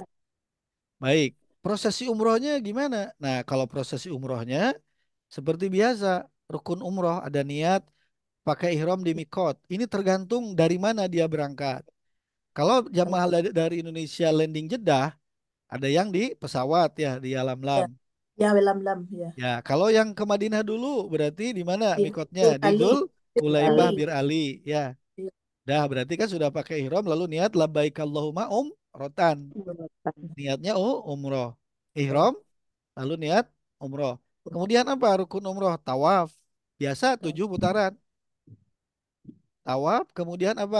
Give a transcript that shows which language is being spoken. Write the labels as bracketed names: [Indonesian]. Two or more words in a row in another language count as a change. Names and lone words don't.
[Indonesian] Baik, prosesi umrohnya gimana? Nah, kalau prosesi umrohnya seperti biasa, rukun umroh ada niat pakai ihram di mikot. Ini tergantung dari mana dia berangkat. Kalau jamaah Oh, dari Indonesia landing Jeddah, ada yang di pesawat ya di ya. Alam-Lam. Ya, lam-lam ya. Ya, kalau yang ke Madinah dulu berarti di mana Bir, mikotnya? Bir Di Ali. Dul Bir Hulaibah Ali. Bir Ali. Ya, Iya. dah berarti kan sudah pakai ihram lalu niat [Arabic] لبيك اللهم عمرة. [Indonesian] Niatnya umroh. Ihram lalu niat umroh. Kemudian apa rukun umroh? Tawaf. Biasa 7 putaran. Tawaf, kemudian apa?